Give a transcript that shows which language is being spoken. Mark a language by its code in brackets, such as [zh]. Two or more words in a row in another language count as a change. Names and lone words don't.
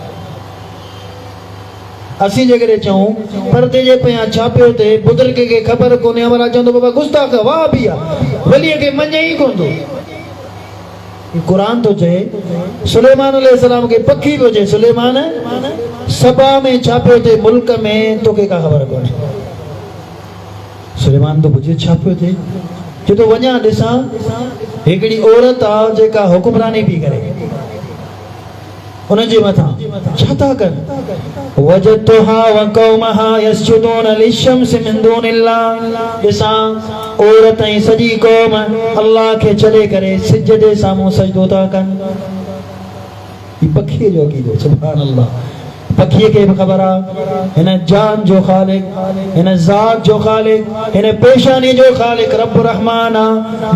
[sd] असीं जेकॾहिं चऊं परदे जे पिया छा पियो थिए बुज़ुर्ग खे ख़बर कोन्हे हमारा चवंदो बाबा गुस्ताख वाह बि आहे वलीअ खे मञे ई कोन थो क़ुर तो चए सुलेमान अलैहिस्सलाम के पखी को चए सुलेमान सभा में छा पियो थिए मुल्क में तोखे का ख़बर कोन्हे सुलेमान तो पुछे छा पियो थिए चए थो वञा ॾिसां हिकिड़ी औरत आहे जेका हुकुमरानी पई करे उनजे मथां छा था कनि [ar] وجدتها وقومها يسجدون للشمس من دون الله [sd] ॾिसां औरत ऐं सॼी क़ौम अल्लाह खे छॾे करे सिज जे साम्हूं सजदो था कनि ही पखीअ जो अक़ीदो [ar] سبحان الله [sd] पखीअ खे बि ख़बर आहे हिन जान जो ख़ालिक, हिन ज़ात जो ख़ालिक, हिन पेशानी जो ख़ालिक रब रहमान आहे।